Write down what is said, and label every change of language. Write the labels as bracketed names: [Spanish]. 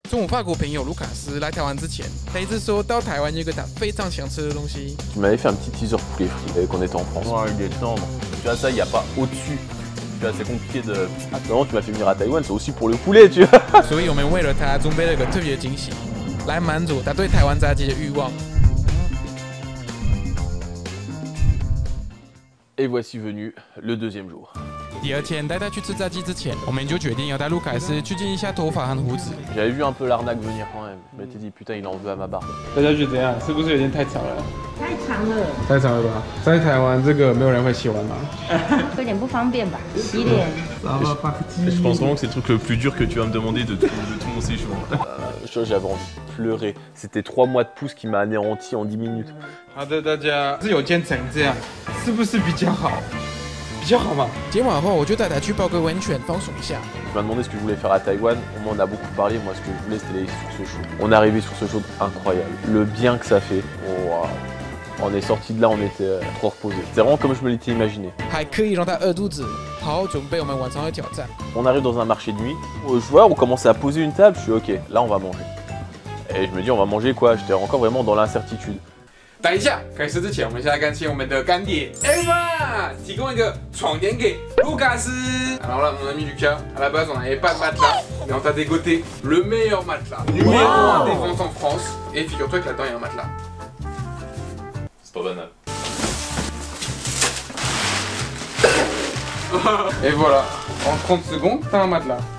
[Chinese] 从我法国朋友卢卡斯来台湾之前，他一直说到台湾有一个他非常想吃的东西。 [French] Tu m'avais fait un petit teaser poulet frit qu'on était en France. Ouais, il est tendre. Tu vois ça, il n'y a pas au-dessus. Tu vois, c'est compliqué de. Attends, tu m'as fait venir à Taïwan, c'est aussi pour le poulet, tu vois. [Chinese] 所以我们为了他准备了一个特别的惊喜，来满足他对台湾炸鸡的欲望。 [French] Et voici venu le deuxième jour. [Chinese] 第二天带他去吃炸鸡之前，我们就决定要带卢卡斯去剪一下头发和胡子。 [French] J'avais vu un peu l'arnaque venir quand même. Je m'étais dit putain, il en veut à ma barbe. [Chinese] 大家觉得怎样？是不是有点太长了？太长了，太长了吧？在台湾这个没有人会喜欢吗？有点不方便吧？洗脸。 [French] Je pense vraiment que c'est le truc le plus dur que tu vas me demander de tout mon séjour. J'avais envie de pleurer. C'était 3 mois de pouce qui m'a anéanti en 10 minutes. [Chinese] 好的，大家是有剪成这样，是不是比较好？比较好嘛。剪完后，我就带他去泡个温泉，放松一下。 [French] Tu m'as demandé ce que je voulais faire à Taïwan. On m'en a beaucoup parlé. Moi, ce que je voulais, c'était aller sur ce show. On est arrivé sur ce show incroyable. Le bien que ça fait. Wow. On est sorti de là, on était trop reposés. C'est vraiment comme je me l'étais imaginé. [Chinese] 还可以让他饿肚子，好好准备我们晚上的挑战。 [French] On arrive dans un marché de nuit. Je vois, on commence à poser une table. Je suis ok, là on va manger. Et je me dis, on va manger quoi? J'étais encore vraiment dans l'incertitude. [Chinese] 等一下，开始之前，我们先来感谢我们的干爹 Emma 提供一个床垫给卢卡斯。 [French] Alors là, mon ami Lucas, à la base, on n'avait pas de matelas, mais on t'a dégoté le meilleur matelas, numéro 1 des ventes en France. Et figure-toi que là-dedans, il y a un matelas. C'est pas banal. Et voilà, en 30 secondes, t'as un matelas.